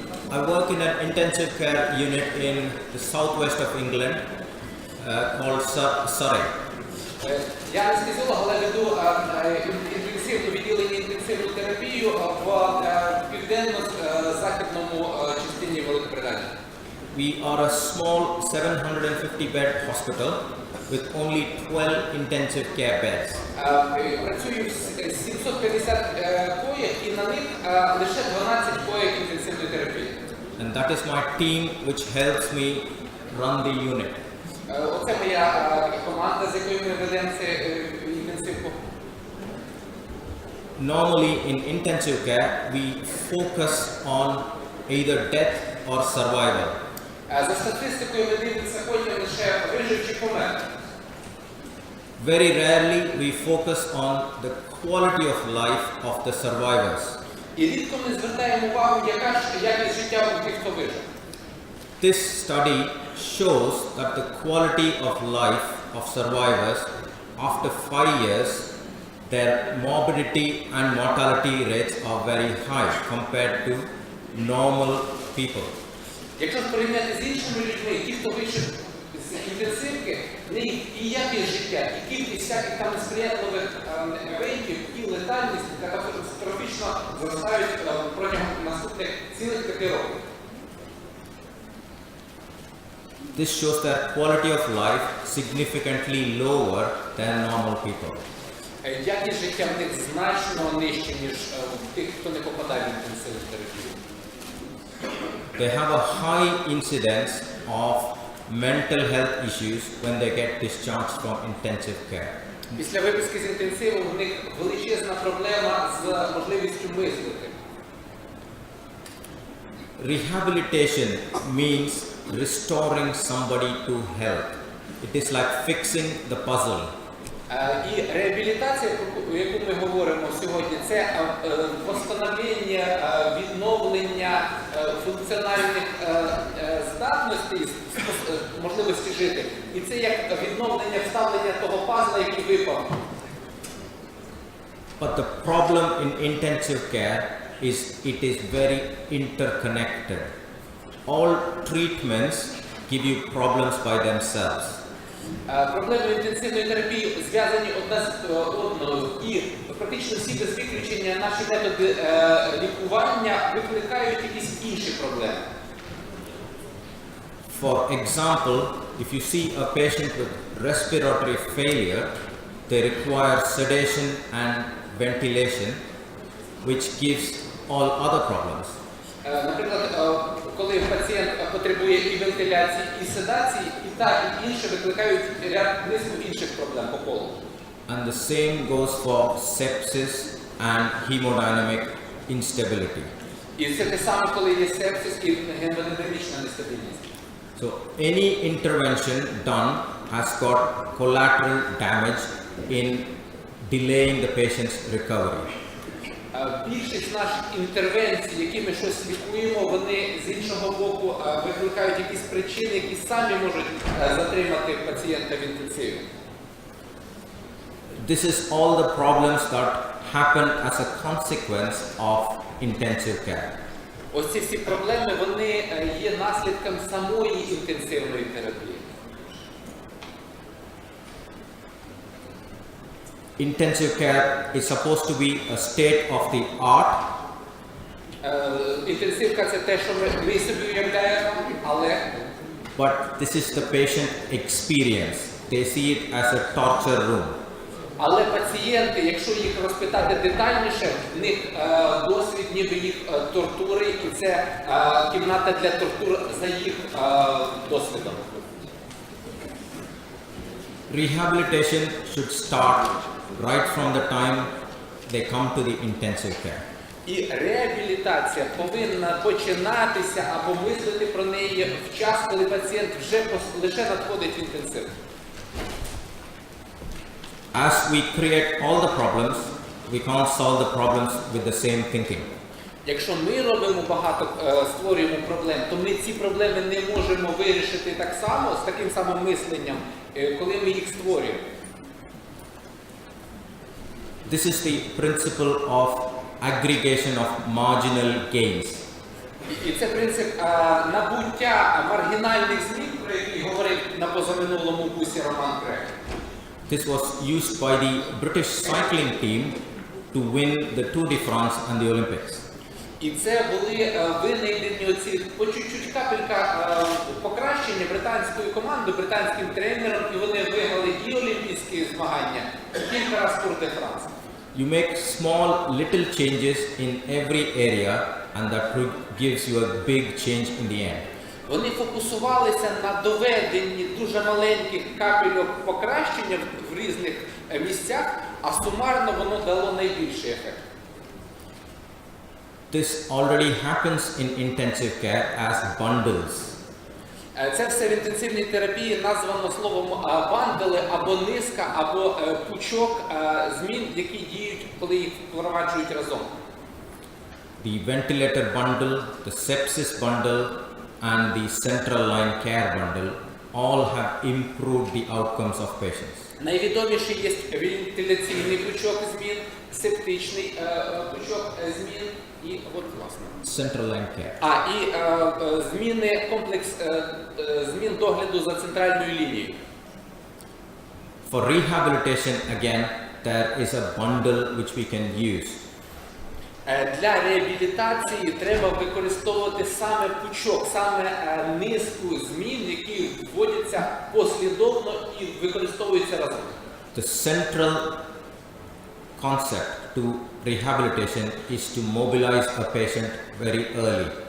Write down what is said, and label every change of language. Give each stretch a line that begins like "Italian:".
English: I work in an intensive care unit in the southwest of England called Surrey.
Ukrainian: Я анестезіолог, але веду інтенсивну відділення інтенсивну терапію в південно-західному частині Великобританії.
English: We are a small 750-bed hospital with only 12 intensive care beds.
Ukrainian: Працюю в 750 коїв і на них лише 12 коїв інтенсивної терапії.
English: And that is my team which helps me run the unit.
Ukrainian: Оце моя команда, з якою ми ведемо інтенсивку.
English: Normally in intensive care we focus on either death or survival.
Ukrainian: За статистикою ми дивимося потім лише вижив чи помер.
English: Very rarely we focus on the quality of life of the survivors.
Ukrainian: І рідко ми звертаємо увагу, яка ж якість життя у тих, хто вижив.
English: This study shows that the quality of life of survivors after 5 years, their morbidity and mortality rates are very high compared to normal people.
Ukrainian: Якщо порівняти з іншими людьми, ті, хто вийшов з інтенсивки, в них і якість життя, і кількість всяких там несприятливих евентів, і летальність катастрофічно зростають протягом наступних цілих 5 років.
English: This shows that quality of life significantly lower than normal people.
Ukrainian: Якість життя в них значно нижче, ніж тих, хто не попадає в інтенсивну терапію.
English: They have a high incidence of mental health issues when they get discharged from intensive care.
Ukrainian: Після виписки з інтенсиву в них величезна проблема з можливістю мислити.
English: Rehabilitation means restoring somebody to health. It is like fixing the puzzle.
Ukrainian: І реабілітація, про яку ми говоримо сьогодні, це восстановлення, відновлення функціональних здатностей, можливості жити. І це як відновлення, вставлення того пазла, який випав.
English: But the problem in intensive care is it is very interconnected. All treatments give you problems by themselves.
Ukrainian: Проблеми інтенсивної терапії зв'язані одна з одною, і практично всі без виключення наші методи лікування викликають якісь інші проблеми.
English: For example, if you see a patient with respiratory failure, they require sedation and ventilation, which gives all other problems.
Ukrainian: Наприклад, коли пацієнт потребує і вентиляції, і седації, і так, і інше викликають низку інших проблем по колу.
English: And the same goes for sepsis and hemodynamic instability.
Ukrainian: І це те саме, коли є сепсис і гемодинамічна нестабільність.
English: So any intervention done has got collateral damage in delaying the patient's recovery.
Ukrainian: Більшість наших інтервенцій, які ми щось лікуємо, вони з іншого боку викликають якісь причини, які самі можуть затримати пацієнта в інтенсиві.
English: This is all the problems that happen as a consequence of intensive care.
Ukrainian: Ось ці всі проблеми, вони є наслідком самої інтенсивної терапії.
English: Intensive care is supposed to be a state of the art.
Ukrainian: Інтенсивка – це те, що ми собі уявляємо, але...
English: But this is the patient experience. They see it as a torture room.
Ukrainian: Але пацієнти, якщо їх розпитати детальніше, в них досвід ніби їх тортури, і це кімната для тортур за їх досвідом.
English: Rehabilitation should start right from the time they come to the intensive care.
Ukrainian: І реабілітація повинна починатися або мислити про неї в час, коли пацієнт вже лише надходить в інтенсив.
English: As we create all the problems, we can't solve the problems with the same thinking.
Ukrainian: Якщо ми робимо багато, створюємо проблем, то ми ці проблеми не можемо вирішити так само, з таким самим мисленням, коли ми їх створюємо.
English: This is the principle of aggregation of marginal gains.
Ukrainian: І це принцип набуття маргінальних змін, про який говорив на позаминулому курсі Роман Крек.
English: This was used by the British cycling team to win the Tour de France and the Olympics.
Ukrainian: І це були винайдені оці по чуть-чуть капелька покращення британської команди, британським тренером, і вони виграли і олімпійські змагання, і кілька разів Tour de France.
English: You make small little changes in every area and that gives you a big change in the end.
Ukrainian: Вони фокусувалися на доведенні дуже маленьких капельок покращення в різних місцях, а сумарно воно дало найбільший ефект.
English: This already happens in intensive care as bundles.
Ukrainian: Це все в інтенсивній терапії названо словом бандели або низка, або пучок змін, які діють, коли їх впроваджують разом.
English: The ventilator bundle, the sepsis bundle and the central line care bundle all have improved the outcomes of patients.
Ukrainian: Найвідоміший є вентиляційний пучок змін, септичний пучок змін і от власне.
English: Central line care.
Ukrainian: І зміни, комплекс змін догляду за центральною лінією.
English: For rehabilitation again, there is a bundle which we can use.
Ukrainian: Для реабілітації треба використовувати саме пучок, саме низку змін, які вводяться послідовно і використовуються разом.
English: The central concept to rehabilitation is to mobilize a patient very early.